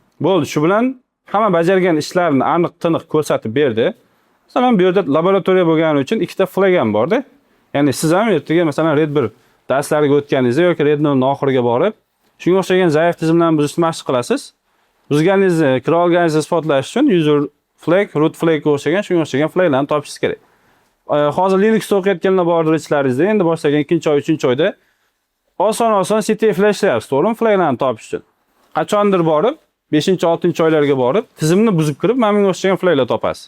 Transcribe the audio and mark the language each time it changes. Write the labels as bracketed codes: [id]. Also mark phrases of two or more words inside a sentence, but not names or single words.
[uz] Bo'ldi, shu bilan hamma bajargan ishlarni aniq-tiniq ko'rsatib berdi. Masalan, bu yerda laboratoriya bo'lgani uchun ikkita flag ham borda. Ya'ni siz ham ertaga masalan Red 1 darslariga o'tganingizda yoki Red 0 oxiriga borib, shunga o'xshagan zaif tizimlarni buzishni mashq qilasiz. Buzganingizni, kira olganingizni isbotlash uchun [en] user flag, root flagga [uz] o'xshagan, shunga o'xshagan flaglarni topishingiz kerak. Hozir Linuxda o'qiyotganlar bordir ichlaringizda, endi boshlagan 2-oy, 3-oyda oson CTF-lar ishlayapsiz, to'g'rimi? Flaglarni topish uchun. Qachondir borib, 5-6-oylarga borib, tizimni buzib kirib, mana bunga o'xshagan flaglar topasiz.